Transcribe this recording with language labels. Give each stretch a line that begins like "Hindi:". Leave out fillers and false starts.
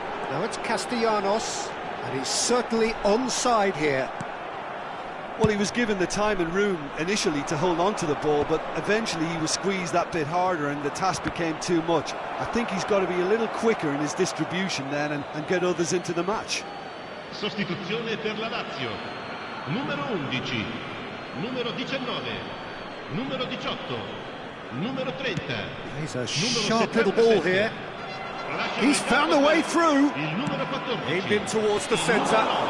English: Now it's Castellanos. And he's certainly onside here. Well, he was given the time and room initially to hold on to the ball, but eventually he was squeezed that bit harder and the task became too much. I think he's got to be a little quicker in his distribution then and get others into the match.
Italian: Sostituzione per la Lazio. Numero 11, numero 19, numero 18, numero 30.
English: He's a sharp little ball here. He's found a way through. Aimed in towards the centre.